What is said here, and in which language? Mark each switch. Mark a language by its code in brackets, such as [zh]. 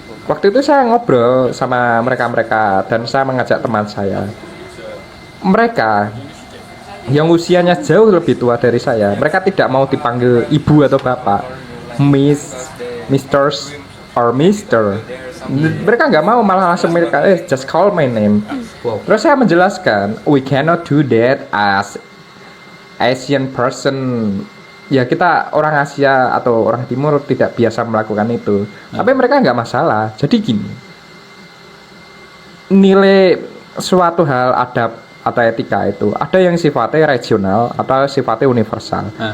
[id] Waktu itu saya ngobrol sama mereka-mereka dan saya mengajak teman saya. Mereka yang usianya jauh lebih tua dari saya, mereka tidak mau dipanggil ibu atau bapak, [en] miss, misters, or mister. [id] Mereka nggak mau, malah langsung mereka [en] just call my name. Wow. [id] Terus saya menjelaskan, [en] we cannot do that as Asian person, [id] ya kita orang Asia atau orang Timur tidak biasa melakukan itu. Tapi mereka nggak masalah. Jadi gini, nilai suatu hal adab atau etika itu ada yang sifatnya regional atau sifatnya universal.